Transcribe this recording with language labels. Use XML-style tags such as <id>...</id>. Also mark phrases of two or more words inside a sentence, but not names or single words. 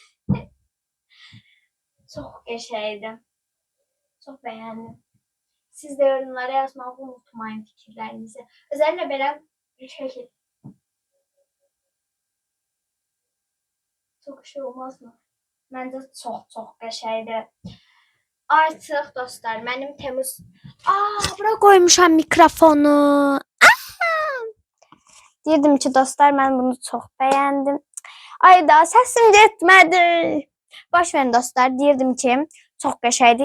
<tr>Çok geçeydim. Çok beğendim. Siz de yorumlara yazmayı unutmayın fikirlerinizi. Özellikle böyle bir şekilde. Çok şey olmaz mı?</tr> <az>Bence çok qəşəngdir. Artıq dostlar, mənim Temmuz... bura qoymuşam mikrofonu. Deyirdim ki, dostlar, mən bunu çox bəyəndim. Ay da səsim getmədi. Boş verin dostlar, deyirdim ki, çox qəşəngdir.</az>